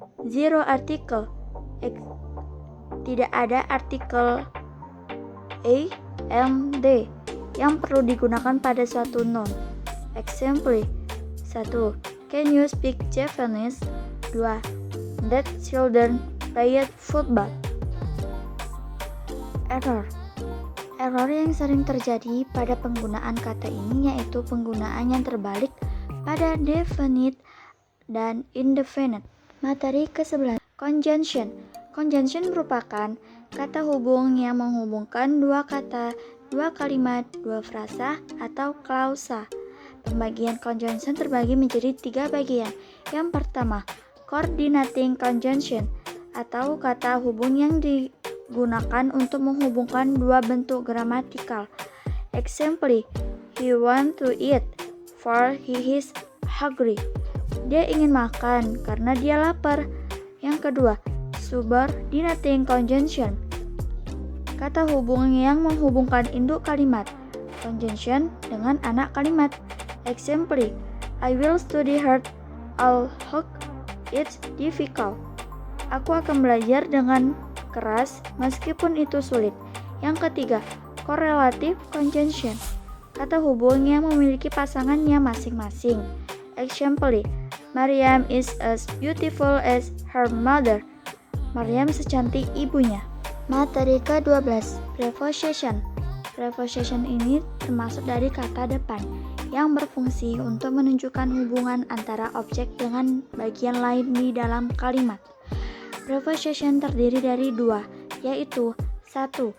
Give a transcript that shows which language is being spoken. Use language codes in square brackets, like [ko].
[en] Zero article. [id] Tidak ada artikel A, M, D yang perlu digunakan pada suatu noun. [en] Example: 1. Can you speak Japanese? 2. That children played football. Error. [id] Error yang sering terjadi pada penggunaan kata ini yaitu penggunaan yang terbalik pada definite dan indefinite. Materi ke-11. Conjunction. Conjunction merupakan kata hubung yang menghubungkan dua kata, dua kalimat, dua frasa, atau klausa. Pembagian conjunction terbagi menjadi 3 bagian. Yang pertama, coordinating conjunction atau kata hubung yang digunakan untuk menghubungkan dua bentuk gramatikal. [en] Example: he want to eat for he is hungry. [id] Dia ingin makan karena dia lapar. Yang kedua, subordinating conjunction. Kata hubung yang menghubungkan induk kalimat. Conjunction dengan anak kalimat. [en] Example: I will study hard although it's difficult. [id] Aku akan belajar dengan keras meskipun itu sulit. Yang ketiga, correlative conjunction. Kata hubung yang memiliki pasangannya masing-masing. [en] Example: Maryam is as beautiful as her mother. [id] Maryam secantik ibunya. Materi ke-12. Preposition. Preposition ini termasuk dari kata depan yang berfungsi untuk menunjukkan hubungan antara objek dengan bagian lain di dalam kalimat. Preposition terdiri dari 2, yaitu 1.